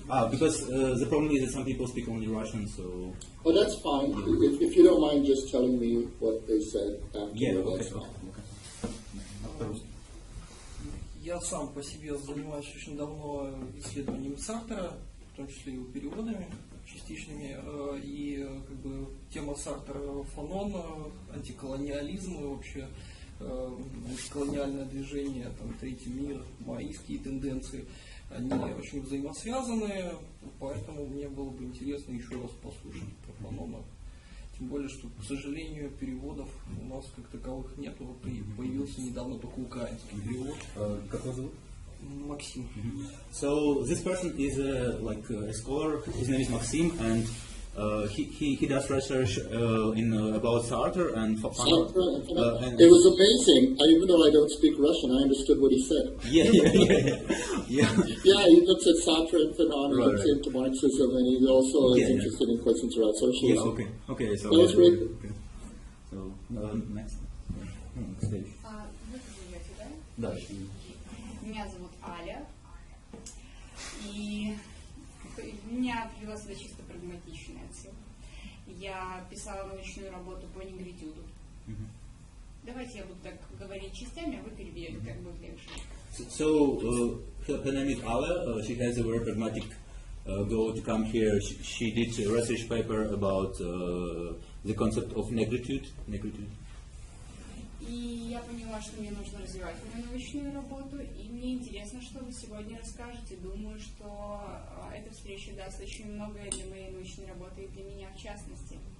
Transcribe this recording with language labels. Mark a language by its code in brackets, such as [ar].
[en] Because the problem is that some people speak only Russian, so... Oh, that's fine. If you don't mind just telling me what they said after, Yeah, that's fine. [ru] Я сам по себе занимаюсь очень давно исследованием Сартера, в том числе и переводами частичными, и как бы тема Сартера Фанона, антиколониализм и вообще антиколониальное движение, там, третий мир, маоистские тенденции, они очень взаимосвязаны, поэтому мне было бы интересно еще раз послушать про Фанона. Тем более, что, к сожалению, переводов у нас как таковых нет. Вот и появился недавно только украинский перевод. Как вас зовут? Максим. [en] So this person is like a scholar. His name is Maxim, and he does research about Sartre and Fanon. It was amazing. Even though I don't speak Russian, I understood what he said. Yeah. Yeah, he looks at Sartre and Fanon, he looks into Marxism, and he also is Yeah. interested in questions about socialism. Yeah. Okay. So That was great. Okay. So next stage. [ru] Вы живете, да? Да. Меня зовут Аля, и у меня привела сюда чисто прагматичная цель. Я писала научную работу по негритюду. Давайте я буду так говорить частями, а вы перебьете, как будет легче. [en] So her name is Ala. She has a very pragmatic goal to come here. She did a research paper about the concept of negritude. [ru] И я поняла, что мне нужно развивать мою научную работу, и мне интересно, что вы сегодня расскажете. Думаю, что эта встреча даст очень многое для моей научной работы и для меня в частности.